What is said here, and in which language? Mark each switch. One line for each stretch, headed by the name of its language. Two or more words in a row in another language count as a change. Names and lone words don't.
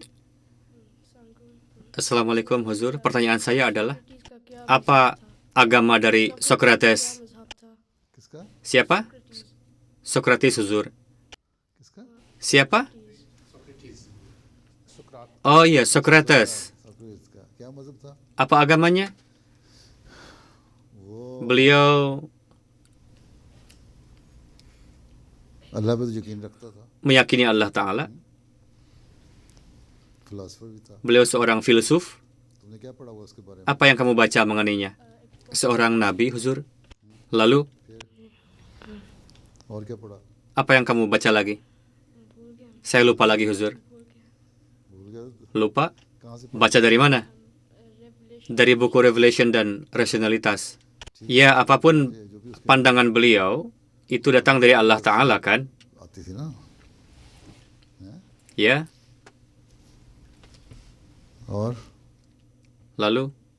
Indonesian: Assalamualaikum, Huzur. Pertanyaan saya adalah, apa agama dari Socrates?
Hindi: किसका
Indonesian: Siapa? Socrates, Huzur.
Hindi: किसका
Indonesian: Siapa? Oh iya, Socrates.
Hindi: सॉक्रेटिस का क्या मजहब था
Indonesian: Apa agamanya?
Hindi: वो
Indonesian: Beliau
Hindi: अल्लाह पे तो यकीन रखता था
Indonesian: meyakini
Arabic: الله تعالى.
Hindi: फिलासफर भी था
Indonesian: Beliau seorang filsuf.
Hindi: तुमने क्या पढ़ा हुआ उसके बारे में
Indonesian: Apa yang kamu baca mengenainya? Seorang nabi, Huzur. Lalu,
Hindi: और क्या पढ़ा
Indonesian: apa yang kamu baca lagi? Saya lupa lagi, Huzur.
Hindi: भूल गया
Indonesian: Lupa?
Hindi: कहाँ से
Indonesian: Baca dari mana? Dari buku Revelation dan Rasionalitas. Ya, apapun
Hindi: जो भी उसके
Indonesian: pandangan beliau, itu datang dari
Arabic: الله تعالى,
Indonesian: kan?
Hindi: आती थी ना
Indonesian: Ya,
Hindi: और
Indonesian: lalu?